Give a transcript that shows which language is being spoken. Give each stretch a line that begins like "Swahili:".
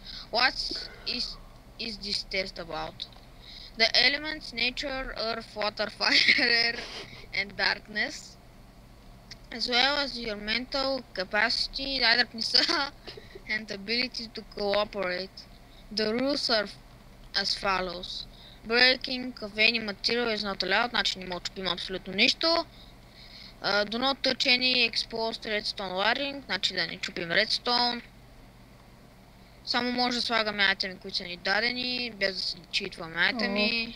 English: What is this test about? The elements nature, earth, water, fire, air, and darkness, as well as your mental capacity, and ability to cooperate. The rules are as follows. Breaking of any material is not allowed,
Bulgarian: значи не може да чупим абсолютно нищо.
English: Do not touch any exposed redstone wiring,
Bulgarian: значи да не чупим redstone. Само може да слагаме айтеми, които са ни дадени, без да си читваме айтеми.